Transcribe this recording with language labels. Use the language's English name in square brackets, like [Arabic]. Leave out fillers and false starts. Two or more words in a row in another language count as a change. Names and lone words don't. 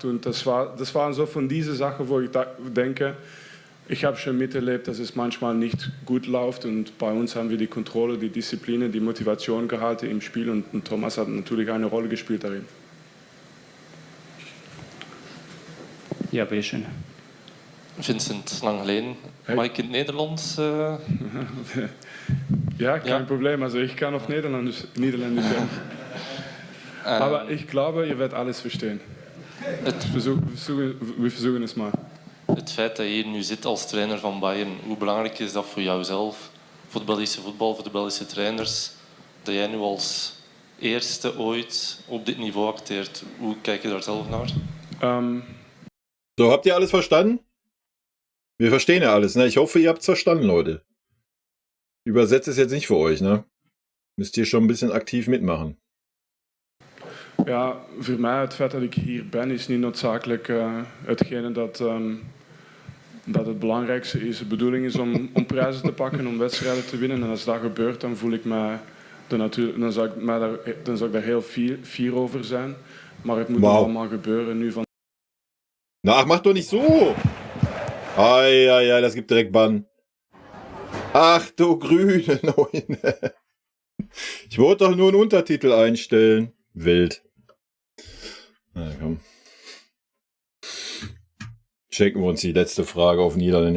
[German] Und das waren so von diesen Sachen, wo ich denke, ich habe schon miterlebt, dass es manchmal nicht gut läuft. Und bei uns haben wir die Kontrolle, die Disziplin, die Motivation gehalten im Spiel. Und Thomas hat natürlich eine Rolle gespielt darin. Ja, bitteschön. [Dutch] Vincent, lang geleden. Mag ik in het Nederlands? [German] Ja, kein Problem. Also ich kann auf Niederländisch reden. Aber ich glaube, ihr werdet alles verstehen. Wir versuchen es mal. [Dutch] Het feit dat je hier nu zit als trainer van Bayern, hoe belangrijk is dat voor jouzelf, voor het Belgische voetbal, voor de Belgische trainers, dat jij nu als eerste ooit op dit niveau acteert? Hoe kijk je daar zelf naar? [German] So, habt ihr alles verstanden? Wir verstehen ja alles, ne? Ich hoffe, ihr habt's verstanden, Leute. Ich übersetze es jetzt nicht für euch, ne? Müsst ihr schon ein bisschen aktiv mitmachen. [Dutch] Ja, voor mij het feit dat ik hier ben is niet noodzakelijk hetgene dat het belangrijkste is. De bedoeling is om prijzen te pakken, om wedstrijden te winnen. En als dat gebeurt, dan voel ik mij dan zou ik daar heel fier over zijn. Maar het moet allemaal gebeuren nu van. [German] Na, mach doch nicht so! Ja, das gibt direkt Bann. Ach du grüne Neune. Ich wollte doch nur einen Untertitel einstellen. Wild. Na komm. Checken wir uns die letzte Frage auf Niederländisch.